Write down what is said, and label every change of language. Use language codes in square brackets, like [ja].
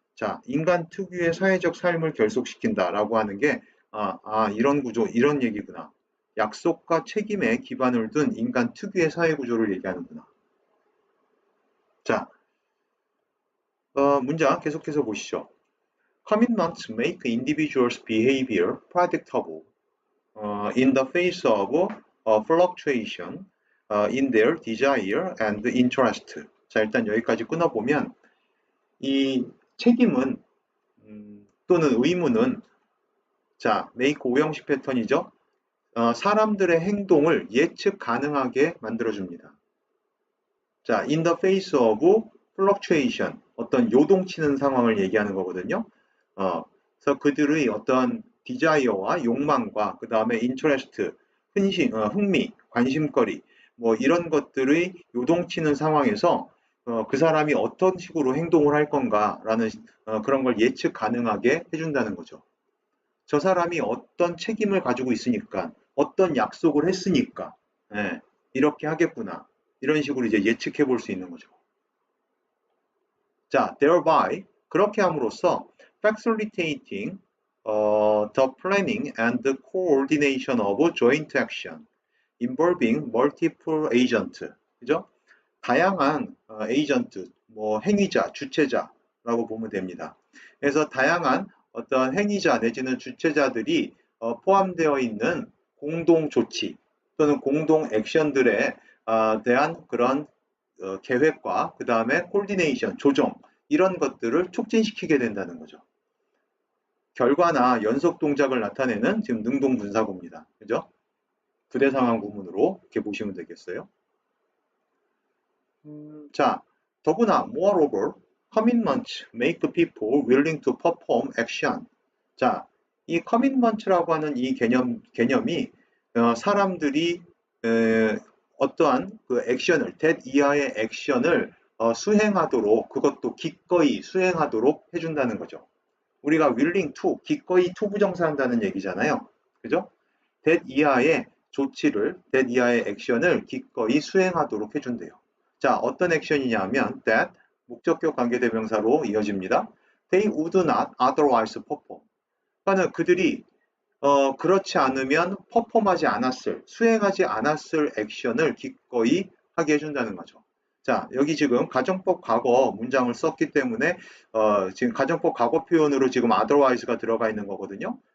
[ko] 자, 인간 특유의 사회적 삶을 결속시킨다라고 하는 게 이런 구조, 이런 얘기구나. 약속과 책임에 기반을 둔 인간 특유의 사회 구조를 얘기하는구나. 자, 문장 계속해서 보시죠. [en] Commitments make individuals' behavior predictable in the face of fluctuation in their desire and interest. [ko] 자, 일단 여기까지 끊어보면 이 책임은 또는 의무는 자, make 오형식 패턴이죠. 사람들의 행동을 예측 가능하게 만들어줍니다. 자, [en] in the face of fluctuation, [ko] 어떤 요동치는 상황을 얘기하는 거거든요. 그래서 그들의 어떤 디자이어와 욕망과 그 다음에 인터레스트, 흥미, 관심거리, 뭐 이런 것들의 요동치는 상황에서 그 사람이 어떤 식으로 행동을 할 건가라는 그런 걸 예측 가능하게 해준다는 거죠. 저 사람이 어떤 책임을 가지고 있으니까, 어떤 약속을 했으니까, 예, 이렇게 하겠구나. 이런 식으로 이제 예측해 볼 수 있는 거죠. [en] 자, thereby [ko] 그렇게 함으로써 [en] facilitating the planning and the coordination of joint action involving multiple agent, 그죠? [ko] 다양한 에이전트, 뭐 행위자, 주체자라고 보면 됩니다. 그래서 다양한 어떤 행위자 내지는 주체자들이 포함되어 있는 공동 조치 또는 공동 액션들에 대한 그런 계획과 그 다음에 콜디네이션, 조정 이런 것들을 촉진시키게 된다는 거죠. 결과나 연속 동작을 나타내는 지금 능동분사구입니다. 그죠? 부대 상황 구문으로 이렇게 보시면 되겠어요. 자, 더구나 [en] moreover, commitments make people willing to perform action. [ko] 자, 이 commitment라고 하는 이 개념이 사람들이 어떠한 그 액션을, that 이하의 액션을 수행하도록, 그것도 기꺼이 수행하도록 해준다는 거죠. 우리가 willing to, 기꺼이 to 부정사한다는 얘기잖아요. 그죠? [en] that 이하의 [ko] 조치를, that 이하의 액션을 기꺼이 수행하도록 해준대요. 자, 어떤 액션이냐 하면 that, 목적격 관계대명사로 이어집니다. [en] They would not otherwise perform. [ko] 그러니까 그들이 그렇지 않으면 퍼폼하지 않았을, 수행하지 않았을 액션을 기꺼이 하게 해준다는 거죠. 자, 여기 지금 가정법 과거 문장을 썼기 때문에 지금 가정법 과거 표현으로 지금 otherwise가 들어가 있는 거거든요.